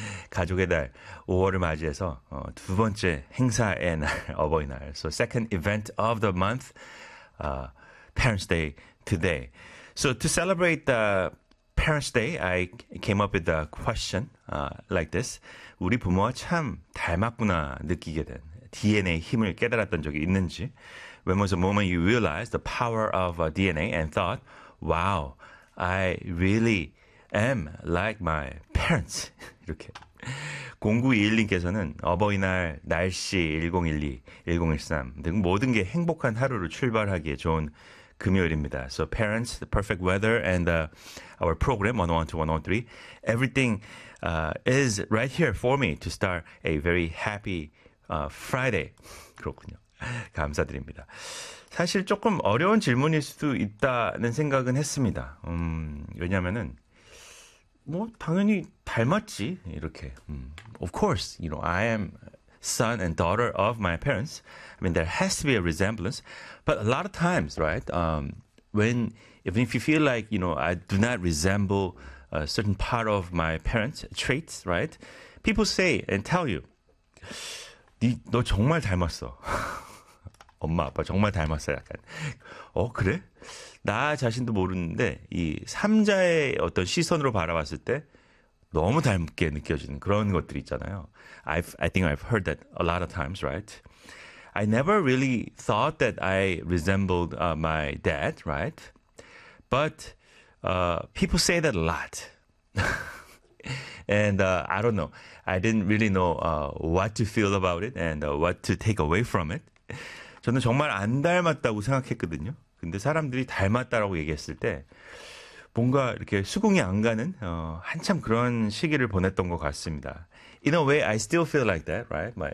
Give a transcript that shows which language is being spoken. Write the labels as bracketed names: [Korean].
[Korean] 가족의 달 5월을 맞이해서 두 번째 행사의 날 어버이날. [English] So second event of the month, Parents Day today. So to celebrate the Parents Day, I came up with a question like this. [Korean] 우리 부모와 참 닮았구나 느끼게 된 DNA 힘을 깨달았던 적이 있는지. [English] When was the moment you realized the power of DNA and thought, "Wow, I really am like my parents"? [Korean] 이렇게 0921님께서는 어버이날 날씨 1012, 1013 등 모든 게 행복한 하루로 출발하기에 좋은 금요일입니다. [English] So parents, the perfect weather and our program 101-103, everything is right here for me to start a very happy Friday. [Korean] 그렇군요. 감사드립니다. 사실 조금 어려운 질문일 수도 있다는 생각은 했습니다. 왜냐면은 뭐 당연히 닮았지. 이렇게. [English] Of course, you know, I am son and daughter of my parents. I mean, there has to be a resemblance. But a lot of times, right? Even if you feel like, you know, I do not resemble a certain part of my parents' traits, right? People say and tell you, [Korean] 너 정말 닮았어. 엄마, 아빠 정말 닮았어요. 약간. 그래? 나 자신도 모르는데 이 삼자의 어떤 시선으로 바라봤을 때 너무 닮게 느껴지는 그런 것들이 있잖아요. [English] I think I've heard that a lot of times, right? I never really thought that I resembled my dad, right? But people say that a lot. And I don't know. I didn't really know what to feel about it and what to take away from it. [Korean] 저는 정말 안 닮았다고 생각했거든요. 근데 사람들이 닮았다라고 얘기했을 때 뭔가 이렇게 수긍이 안 가는 한참 그런 시기를 보냈던 것 같습니다. [English] In a way, I still feel like that, right?